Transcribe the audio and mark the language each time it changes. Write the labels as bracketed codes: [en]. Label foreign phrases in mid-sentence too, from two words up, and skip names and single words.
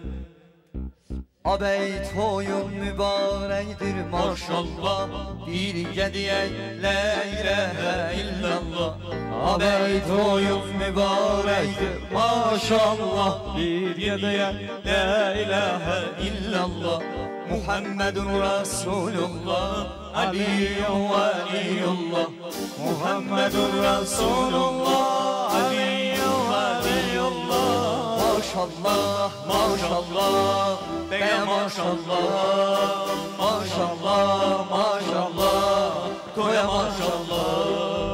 [az] Abey toyun mübarəkdir maşallah, birgə deyək [ar] لا إله إلا الله. [az] Abey toyun mübarəkdir maşallah, birgə deyək [ar] لا إله إلا الله. محمد رسول الله، علي ولي الله. محمد رسول الله، علي ولي الله. [az] Maşallah, maşallah, beye maşallah, maşallah, maşallah, toya maşallah,